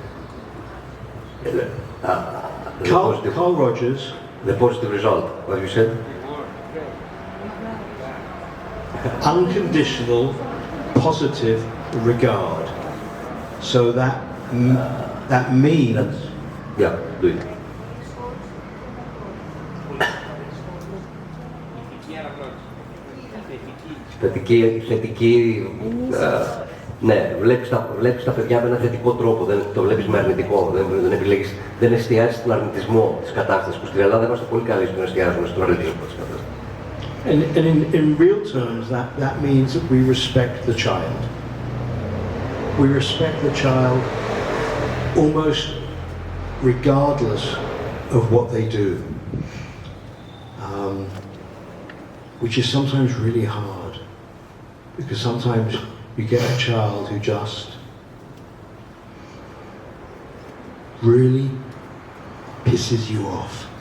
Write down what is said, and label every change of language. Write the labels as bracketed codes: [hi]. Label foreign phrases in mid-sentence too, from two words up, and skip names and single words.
[en] Carl Rogers. The positive result, what you said? Unconditional positive regard. So that means. Yeah, do it. [el] Θετική, ναι, βλέπεις τα παιδιά με ένα θετικό τρόπο, δεν το βλέπεις με αρνητικό, δεν εστιάζεις στον αρνητισμό της κατάστασης, που στην Ελλάδα είμαστε πολύ καλοί στο να εστιάζουμε στον αρνητισμό της κατάστασης. [en] And in real terms, that means that we respect the child. We respect the child almost regardless of what they do, which is sometimes really hard, because sometimes you get a child who just really pisses you off.